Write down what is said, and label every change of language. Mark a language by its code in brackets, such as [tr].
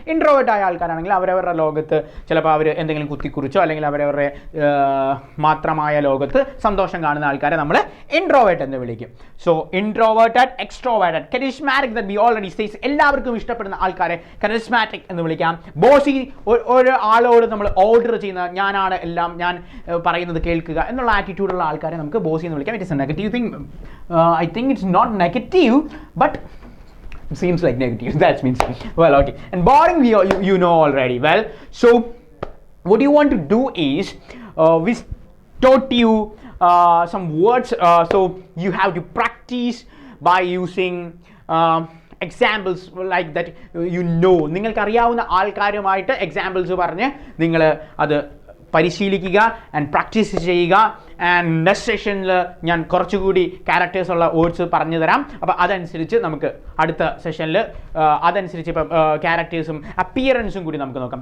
[ml] ഇൻട്രോവേർട്ടായ ആൾക്കാരാണെങ്കിൽ അവരവരുടെ ലോകത്ത് ചിലപ്പോൾ അവർ എന്തെങ്കിലും കുത്തിക്കുറിച്ചോ അല്ലെങ്കിൽ അവരവരുടെ മാത്രമായ ലോകത്ത് സന്തോഷം കാണുന്ന ആൾക്കാരെ നമ്മൾ ഇൻട്രോവേർട്ട് എന്ന് വിളിക്കും. So introverted, extroverted, charismatic, [en] that we already says [ml] എല്ലാവർക്കും ഇഷ്ടപ്പെടുന്ന ആൾക്കാരെ കരിസ്മാറ്റിക് എന്ന് വിളിക്കാം. ബോസി, ഒരു ആളോട് നമ്മൾ ഓർഡർ ചെയ്യുന്ന, ഞാനാണ് എല്ലാം, ഞാൻ പറയുന്നത് കേൾക്കുക എന്നുള്ള ആറ്റിറ്റ്യൂഡുള്ള ആൾക്കാരെ നമുക്ക് ബോസി എന്ന് വിളിക്കാം. [en] It is a negative thing. I think it's not negative, but it seems like negative. That means, well, okay. And boring, you know already. Well, so what you want to do is we taught you some words, so you have to practice by using examples like that. [ml] നിങ്ങൾക്ക് അറിയാവുന്ന ആൾക്കാരുമായിട്ട് examples പറഞ്ഞ് നിങ്ങൾ അത് പരിശീലിക്കുക and practice ചെയ്യുക. And next സെഷനിൽ ഞാൻ കുറച്ചുകൂടി ക്യാരക്ടേഴ്സ് ഉള്ള വേർഡ്സ് പറഞ്ഞു തരാം. അപ്പോൾ അതനുസരിച്ച് നമുക്ക് അടുത്ത സെഷനിൽ അതനുസരിച്ച് ഇപ്പം ക്യാരക്ടേഴ്സും അപ്പിയറൻസും കൂടി നമുക്ക് നോക്കാം.